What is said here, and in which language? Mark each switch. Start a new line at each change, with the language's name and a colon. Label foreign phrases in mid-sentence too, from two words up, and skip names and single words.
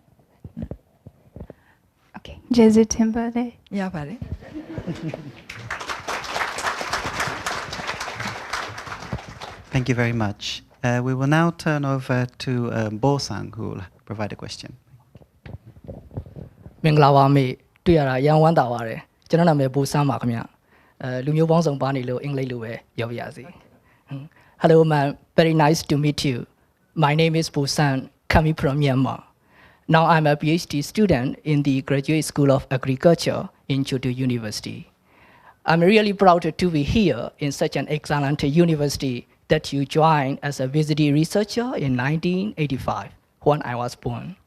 English: Okay. Jesu Timbale. Yeah, buddy. Thank you very much. We will now turn over to Bo-san, who will provide a question.
Burmese: မင်္ဂလာပါမေတွေ့ရတာရန်ဝမ်းသာပါတယ်ကျွန်တော်နာမည်ဘူဆန်းပါခင်ဗျလူမျိုးပေါင်းစုံပါနေလို့အင်္ဂလိပ်လိုပဲပြောပြရစီ
English: Hello man, very nice to meet you. My name is Busan, coming from Myanmar. Now I'm a PhD student in the Graduate School of Agriculture in Kyoto University. I'm really proud to be here in such an excellent university that you joined as a visiting researcher in 1985 when I was born.